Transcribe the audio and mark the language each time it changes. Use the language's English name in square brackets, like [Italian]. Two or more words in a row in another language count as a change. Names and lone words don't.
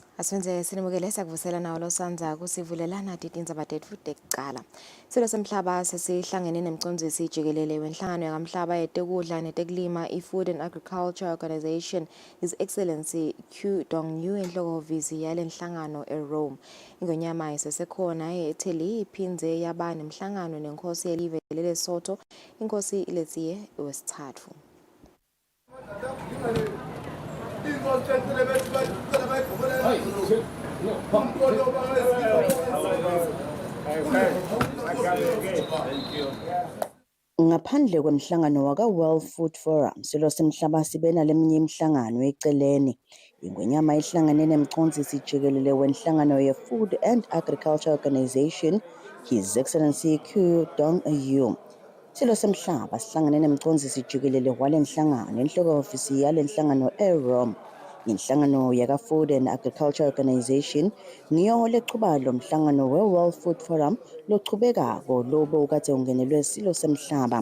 [Swati] Senze sinimukele sakuvusela nawo lo sanza kusivulelana titindzaba tetfu tekucala. Silo semhlaba sesihlangene nemcondzisi jikelele wenhlangano yakamhlaba yetekudla netekulima i-Food and Agriculture Organization [English] His Excellency [Swati] Q Dong-yu enhlokovisi yale nhlangano eRome. Ingonyama isesekhona eTheli iphindze yaba nemhlangano nenkosi yelive leLesotho, inkosi iLetsiye wesithathu. Ngaphandle kwemhlangano waka World Food Forum silo semhlaba sibena leminye imihlangano eceleni. Ingonyama ihlangane nemcondzisi jikelele wenhlangano ye-Food and Agriculture Organization [English] His Excellency [Swati] Q Dong-yu. Silo semhlaba sihlangane nemcondzisi jikelele walenhlangano enhloko-ofisi yalenhlangano eRome. Inhlangano yaka-Food and Agriculture Organization ngiyo lechuba lo mhlangano we-World Food Forum lochubekako lobo kade ungenelwe silo semhlaba.